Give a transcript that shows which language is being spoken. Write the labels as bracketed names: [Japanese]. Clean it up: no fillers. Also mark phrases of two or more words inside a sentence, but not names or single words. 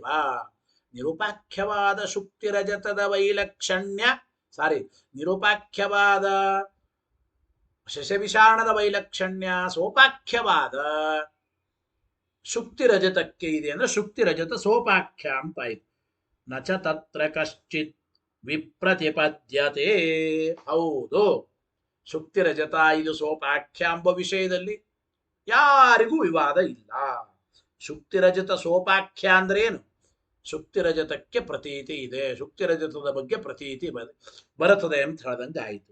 [Kannada] ನಿರೂಪಾಖ್ಯವಾದ ಶುಕ್ತಿರಜತದ ವೈಲಕ್ಷಣ್ಯ ನಿರೂಪಾಖ್ಯವಾದ ಶಶವಿಷಾಣದ ವೈಲಕ್ಷಣ್ಯ ಸೋಪಾಖ್ಯವಾದ ಶುಕ್ತಿರಜತಕ್ಕೆ ಇದೆ ಅಂದ್ರೆ ಶುಕ್ತಿರಜತ ಸೋಪಾಖ್ಯ ಅಂತಾಯಿತು. [Sanskrit] ನಚ ತತ್ರ ಕಶ್ಚಿತ್ ವಿಪ್ರತಿಪದ್ಯತೆ. [Kannada] ಹೌದು, ಶುಕ್ತಿರಜತ ಇದು ಸೋಪಾಖ್ಯ ಎಂಬ ವಿಷಯದಲ್ಲಿ ಯಾರಿಗೂ ವಿವಾದ ಇಲ್ಲ. ಶುಕ್ತಿರಜತ ಸೋಪಾಖ್ಯ ಅಂದ್ರೆ ಏನು? ಶುಕ್ತಿರಜತಕ್ಕೆ ಪ್ರತೀತಿ ಇದೆ, ಶುಕ್ತಿರಜತದ ಬಗ್ಗೆ ಪ್ರತೀತಿ ಬರುತ್ತದೆ ಅಂತ ಹೇಳ್ದಂಗೆ ಆಯಿತು.